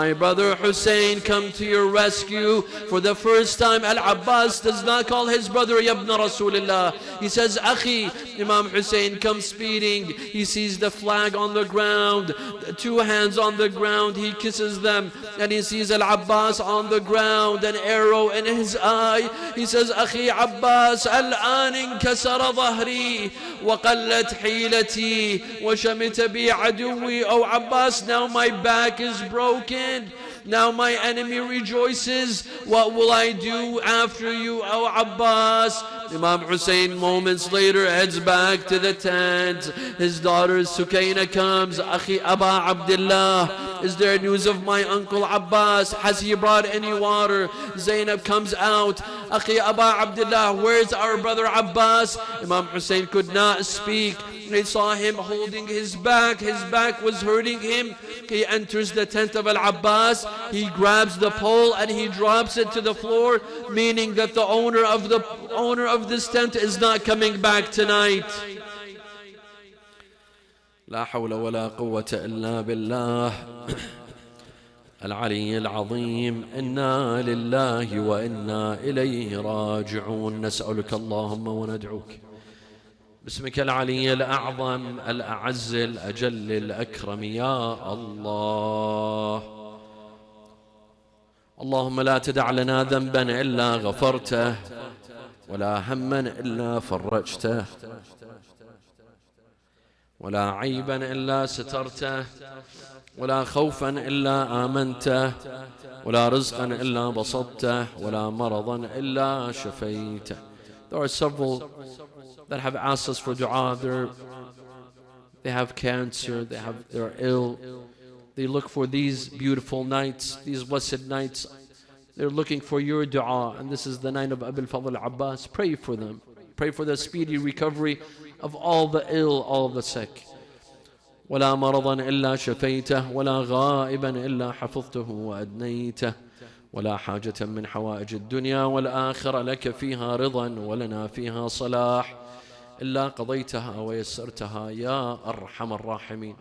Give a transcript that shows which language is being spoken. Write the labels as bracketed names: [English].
[English] My brother Hussein, come to your rescue. For the first time, Al-Abbas does not call his brother Yabna Rasulullah. He says, Akhi. Imam Hussein comes speeding. He sees the flag on the ground, the two hands on the ground. He kisses them, and he sees Al-Abbas on the ground, an arrow in his eye. He says, Akhi Abbas, [Arabic] الآن انكسر ظهري وقلت حيلتي وشمت بي عدوي. [English] Oh Abbas, now my back is broken. Now my enemy rejoices. What will I do after you, O Abbas? Imam Hussein moments later heads back to the tent. His daughter Sukaina comes. Akhi Aba Abdullah, is there news of my uncle Abbas? Has he brought any water? Zainab comes out. Akhi Aba Abdullah, where's our brother Abbas? Imam Hussein could not speak. They saw him holding his back. His back was hurting him. He enters the tent of Al-Abbas. He grabs the pole and he drops it to the floor, meaning that the owner of this tent is not coming back tonight. [Arabic] لا حول ولا قوة إلا بالله العلي العظيم. إنا لله وإنا إليه راجعون. نسألك اللهم وندعوك باسمك العلي الأعظم الأعز الأجل الأكرم يا الله. اللهم لا تدع لنا ذنبا إلا غفرته ولا هما إلا فرجته ولا عيبا إلا سترته ولا خوفا إلا آمنته ولا رزقا إلا بسطته ولا مرضا إلا شفيته. [English] There are several that have asked us for dua. They have cancer, they're ill, They look for these beautiful nights, these blessed nights. They're looking for your dua, and this is the night of Abil Fadl Abbas. Pray for them. Pray for the speedy recovery of all the ill, all the sick. [Arabic] ولا مرضا إلا شفيته ولا غائبا إلا حفظته وأدنيته ولا حاجة من حوائج الدنيا والآخرة لك فيها رضا ولنا فيها صلاح إلا قضيتها ويسرتها يا أرحم الراحمين.